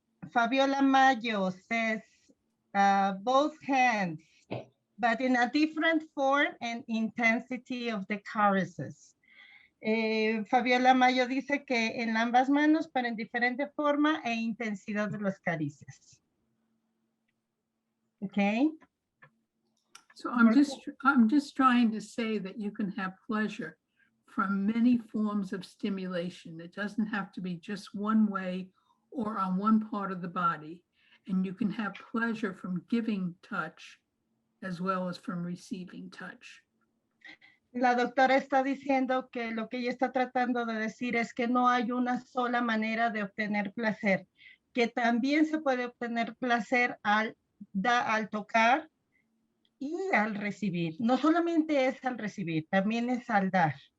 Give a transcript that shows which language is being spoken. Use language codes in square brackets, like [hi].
[en] Fabiola Mayo says, both hands, but in a different form and intensity of the caresses. [es] Fabiola Mayo dice que en ambas manos, pero en diferente forma e intensidad de las caricias. [en] Okay. So I'm just trying to say that you can have pleasure from many forms of stimulation. It doesn't have to be just one way or on one part of the body. And you can have pleasure from giving touch as well as from receiving touch. [es] La doctora está diciendo que lo que ella está tratando de decir es que no hay una sola manera de obtener placer, que también se puede obtener placer al tocar y al recibir. No solamente es al recibir, también es al dar.